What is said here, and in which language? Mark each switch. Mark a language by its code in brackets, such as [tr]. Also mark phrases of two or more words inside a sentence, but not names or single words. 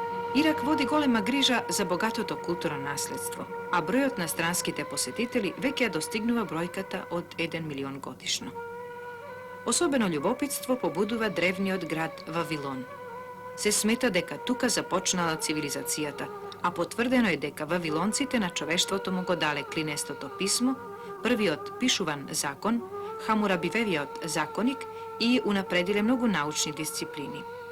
[mk] Ирак води голема грижа за богатото културно насљедство, а бројот на странските посјетитељи веќе достигнува бројката од 1 милион годишно. Особено љубопитство побудува древниот град Вавилон. Се смета дека тука започнала цивилизацијата, а потврдено е дека вавилонците на човештвото му го дале клинестото писмо, првиот пишуван закон, Хамурабивевиот законик и унапредиле многу научни дисциплини.